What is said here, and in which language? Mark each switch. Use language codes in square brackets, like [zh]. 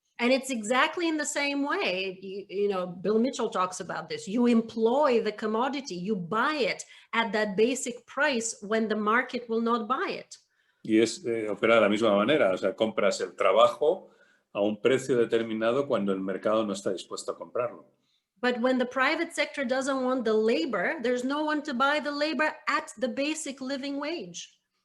[en] And it's exactly in the same way. Bill Mitchell talks about this. You employ the commodity, you buy it at that basic price when the market will not buy it. [es] Y opera de la misma manera, o sea, compras el trabajo a un precio determinado cuando el mercado no está dispuesto a comprarlo. [en] But when the private sector doesn't want the labor, there's no one to buy the labor at the basic living wage.